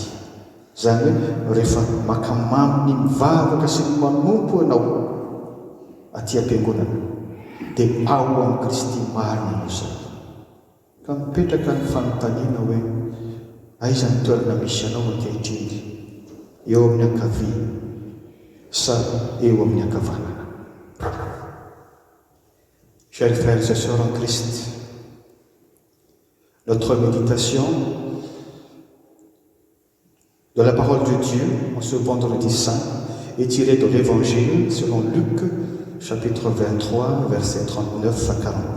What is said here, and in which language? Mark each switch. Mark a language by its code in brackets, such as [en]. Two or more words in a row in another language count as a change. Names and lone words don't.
[mg] Zany hoe rehefa makamamy ny mivavaka sy ny manompo anao aty am-piangonana dia ao amin'ny Kristy marina ianao zany. Ka mipetraka ny fanontaniana hoe aiza ny toerana misy anao ankehitriny, eo amin'ny ankavia sa eo amin'ny ankavanana. [fr] Chers frères et sœurs en Christ, notre méditation de la parole de Dieu en ce vendredi saint est tirée de l'Évangile selon Luc, chapitre 23, versets 39 à 49.